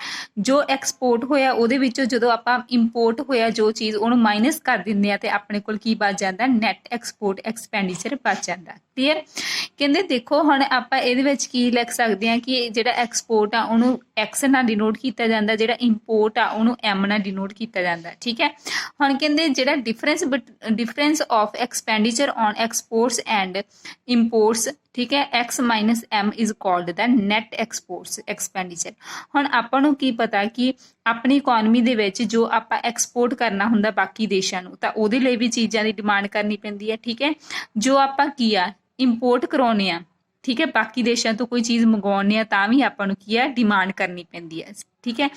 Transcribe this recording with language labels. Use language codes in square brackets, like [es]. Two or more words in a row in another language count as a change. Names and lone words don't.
[pa] ਜੋ ਐਕਸਪੋਰਟ ਹੋਇਆ ਉਹਦੇ ਵਿੱਚੋਂ ਜਦੋਂ ਆਪਾਂ ਇੰਪੋਰਟ ਹੋਇਆ ਜੋ ਚੀਜ਼ ਉਹਨੂੰ ਮਾਈਨਸ ਕਰ ਦਿੰਦੇ ਆ ਤੇ ਆਪਣੇ ਕੋਲ ਕੀ ਬਚ ਜਾਂਦਾ, [en] net export expenditure [pa] ਬਚ ਜਾਂਦਾ। ਕਲੀਅਰ। ਕਹਿੰਦੇ ਦੇਖੋ ਹੁਣ ਆਪਾਂ ਇਹਦੇ ਵਿੱਚ ਕੀ ਲਿਖ ਸਕਦੇ ਹਾਂ ਕਿ ਜਿਹੜਾ ਐਕਸਪੋਰਟ ਆ ਉਹਨੂੰ ਐਕਸ ਨਾਲ ਡਿਨੋਟ ਕੀਤਾ ਜਾਂਦਾ, ਜਿਹੜਾ ਇੰਪੋਰਟ ਆ ਉਹਨੂੰ ਐਮ ਨਾਲ ਡਿਨੋਟ ਕੀਤਾ ਜਾਂਦਾ, ਠੀਕ ਹੈ। ਹੁਣ ਕਹਿੰਦੇ ਜਿਹੜਾ [en] difference of expenditure on exports and imports, [pa] ਠੀਕ ਹੈ, [en] x minus m is called the net exports expenditure। [pa] ਹੁਣ ਆਪਾਂ ਨੂੰ ਕੀ ਪਤਾ ਕਿ ਆਪਣੀ ਇਕਨੋਮੀ ਦੇ ਵਿੱਚ ਜੋ ਆਪਾਂ ਐਕਸਪੋਰਟ ਕਰਨਾ ਹੁੰਦਾ ਬਾਕੀ ਦੇਸ਼ਾਂ ਨੂੰ ਤਾਂ ਉਹਦੇ ਲਈ ਵੀ ਚੀਜ਼ਾਂ ਦੀ ਡਿਮਾਂਡ ਕਰਨੀ ਪੈਂਦੀ ਹੈ, ਠੀਕ ਹੈ। ਜੋ ਆਪਾਂ ਕੀ ਆ ਇੰਪੋਰਟ ਕਰਾਉਣੇ ਆ, ਠੀਕ ਹੈ, ਬਾਕੀ ਦੇਸ਼ਾਂ ਤੋਂ ਕੋਈ ਚੀਜ਼ ਮੰਗਵਾਉਣੇ ਆ ਤਾਂ ਵੀ ਆਪਾਂ ਨੂੰ ਕੀ ਆ ਡਿਮਾਂਡ ਕਰਨੀ ਪੈਂਦੀ ਹੈ, ਠੀਕ ਹੈ।